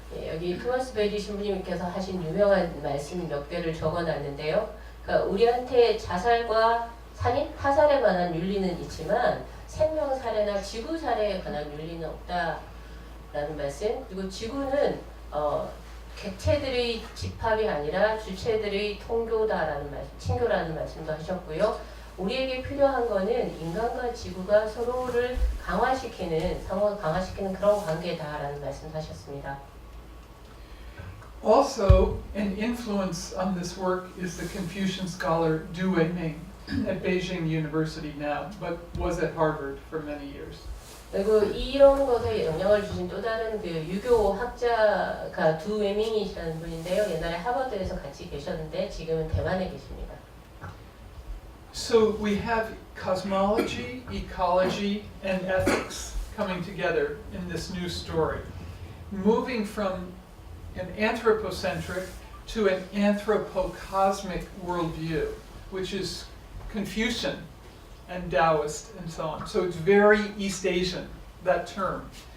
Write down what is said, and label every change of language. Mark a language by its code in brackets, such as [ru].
[ko] 예, 여기 토마스 베리 신부님께서 하신 유명한 말씀 몇 개를 적어놨는데요. 그러니까 우리한테 자살과 살인, 타살에 관한 윤리는 있지만 생명 살해나 지구 살해에 관한 윤리는 없다라는 말씀. 그리고 지구는 객체들의 집합이 아니라 주체들의 통교다라는 말씀, 친교라는 말씀도 하셨고요. 우리에게 필요한 거는 인간과 지구가 서로를 강화시키는, 상호 강화시키는 그런 관계다라는 말씀도 하셨습니다. [en] Also, an influence on this work is the Confucian scholar Du Weiming at Beijing University now, but was at Harvard for many years. [ko] 그리고 이런 것에 영향을 주신 또 다른 그 유교 학자가 두 웨밍이시라는 분인데요. 옛날에 하버드에서 같이 계셨는데 지금은 대만에 계십니다. [en] So we have cosmology, ecology, and ethics coming together in this new story, moving from an anthropocentric to an anthropocosmic worldview, which is Confucian and Taoist and so on. So it's very East Asian, that term.